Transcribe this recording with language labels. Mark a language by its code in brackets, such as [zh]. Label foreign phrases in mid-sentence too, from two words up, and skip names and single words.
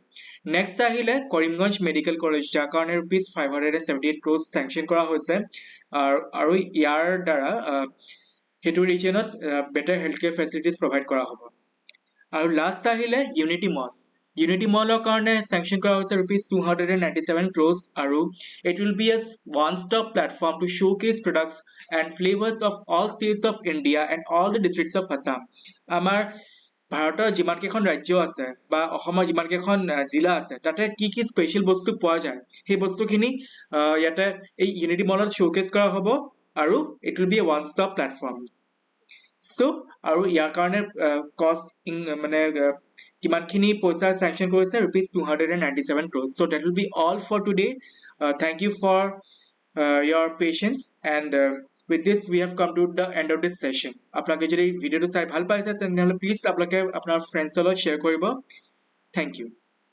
[as] নেক্সট আহিলে কৰিমগঞ্জ মেডিকেল কলেজ, যাৰ কাৰণে [en] rupees 578 crores [as] চেংচন কৰা হৈছে আৰু ইয়াৰ দ্বাৰা সেইটো ৰিজিয়নত [en] better health care facilities provide [as] কৰা হ'ব। আৰু লাষ্ট আহিলে ইউনিটি মল। ইউনিটি মলৰ কাৰণে চেংচন কৰা হৈছে [en] rupees 297 crores আৰু it will be a one-stop platform to showcase products and flavors of all states of India and all the districts of Assam. [as] আমাৰ ভাৰতৰ যিমান কেইখন ৰাজ্য আছে বা অসমৰ যিমান কেইখন জিলা আছে তাতে কি কি স্পেচিয়েল বস্তু পোৱা যায় সেই বস্তুখিনি ইয়াতে এই ইউনিটি মলত শ্ব'কেছ কৰা হ'ব আৰু [en] it will be a one stop platform. [as] So আৰু ইয়াৰ কাৰণে কষ্ট মানে কিমানখিনি পইচা চেংচন কৰিছে [en] rupees 297 crores. So that will be all for today. Thank you for your patience and with this we have come to the end of this session. [as] আপোনালোকে যদি ভিডিঅ'টো চাই ভাল পাইছে তেনেহ'লে প্লিজ আপোনালোকে আপোনাৰ ফ্ৰেণ্ডছৰ লগত শ্বেয়াৰ কৰিব। [en] Thank you.